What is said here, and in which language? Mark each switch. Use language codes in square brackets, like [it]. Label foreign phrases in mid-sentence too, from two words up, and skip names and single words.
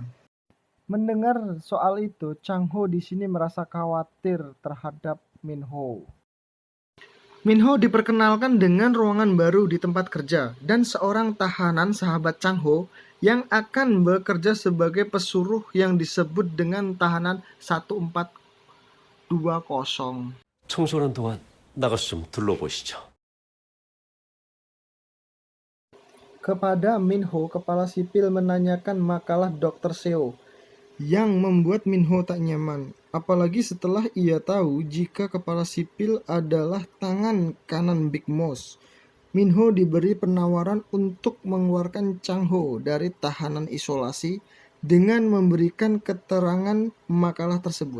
[id] Mendengar soal itu, Chang Ho di sini merasa khawatir terhadap Minho. Minho diperkenalkan dengan ruangan baru di tempat kerja dan seorang tahanan sahabat Chang Ho yang akan bekerja sebagai pesuruh yang disebut dengan tahanan 1420. [ko] 청소하는 동안 나가서 좀 둘러보시죠. [id] Kepada Minho, kepala sipil menanyakan makalah Dr. Seo yang membuat Minho tak nyaman. Apalagi setelah ia tahu jika kepala sipil adalah tangan kanan Big Mouse. Minho diberi penawaran untuk mengeluarkan Chang Ho dari tahanan isolasi dengan memberikan keterangan makalah tersebut.